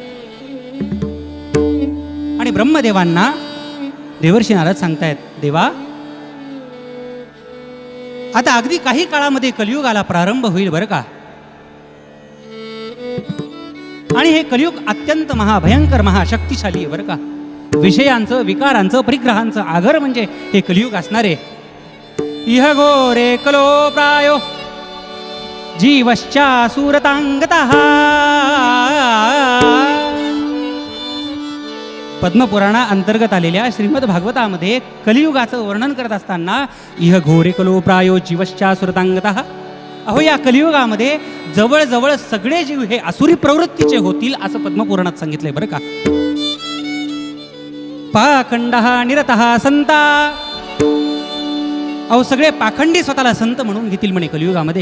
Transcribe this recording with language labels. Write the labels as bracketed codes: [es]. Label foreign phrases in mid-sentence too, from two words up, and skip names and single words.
[mr] आणि ब्रह्मदेवांना देवर्षी नारद सांगतायत, देवा आता अगदी काही काळामध्ये कलियुगाला प्रारंभ होईल बरं का. आणि हे कलियुग अत्यंत महाभयंकर, महाशक्तिशाली आहे बरं का. विषयांचं, विकारांचं, परिग्रहांचं आगर म्हणजे हे कलियुग असणारे. [sa] इह घोरे कलो प्रायो जीवश्चा सुरतांगतः. [mr] पद्मपुराणा अंतर्गत आलेल्या श्रीमद भागवतामध्ये कलियुगाचं वर्णन करत असताना [sa] इह घोरे कलो प्रायो जीवश्चा सुरतांगतः. [mr] अहो, या कलियुगामध्ये जवळजवळ सगळे जीव हे असुरी प्रवृत्तीचे होतील असं पद्मपुराणात सांगितलंय बरं का. [sa] पाखंडः निरतः संता. [mr] अहो, सगळे पाखंडी स्वतःला संत म्हणून घेतील म्हणे कलियुगामध्ये.